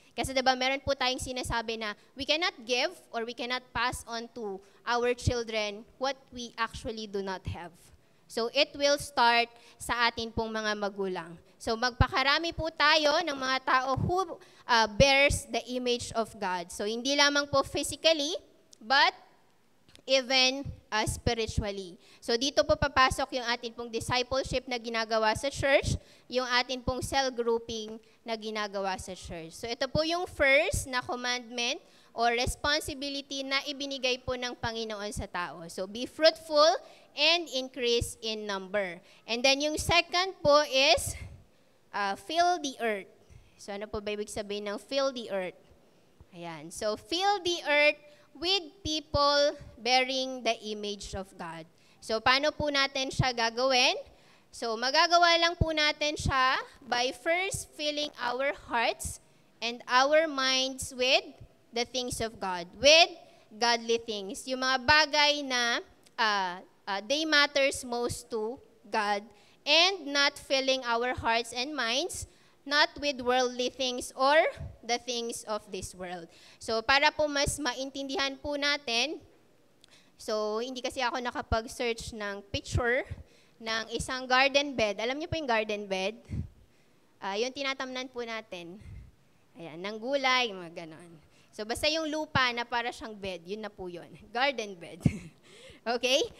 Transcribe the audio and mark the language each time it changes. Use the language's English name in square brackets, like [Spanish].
[Filipino] Kasi diba meron po tayong sinasabi na [English] we cannot give or we cannot pass on to our children what we actually do not have. [Filipino] So it will start sa atin pong mga magulang. So magpakarami po tayo ng mga tao [English] who bears the image of God. [Filipino] So hindi lamang po physically, [English] but even spiritually. [Filipino] So dito po papasok yung atin pong discipleship na ginagawa sa church, yung atin pong cell grouping na ginagawa sa church. So ito po yung first na commandment or responsibility na ibinigay po ng Panginoon sa tao. [English] So be fruitful and increase in number. And then yung second po is fill the earth. [Filipino] So ano po ba ibig sabihin ng fill the earth? Ayan. [English] So fill the earth with people bearing the image of God. [Filipino] So, paano po natin siya gagawin? [English] So, [Filipino] magagawa lang po natin siya [English] by first filling our hearts and our minds with the things of God, with godly things. [Filipino] Yung mga bagay na [English] they matters most to God and not filling our hearts and minds not with worldly things or the things of this world. [Filipino] So para po mas maintindihan po natin, so hindi kasi ako nakapag-search ng picture ng isang garden bed. Alam niyo po yung garden bed? Yung tinatamnan po natin. Ayan, ng gulay, mga ganon. So basta yung lupa na para siyang bed, yun na po yun. Garden bed. Okay?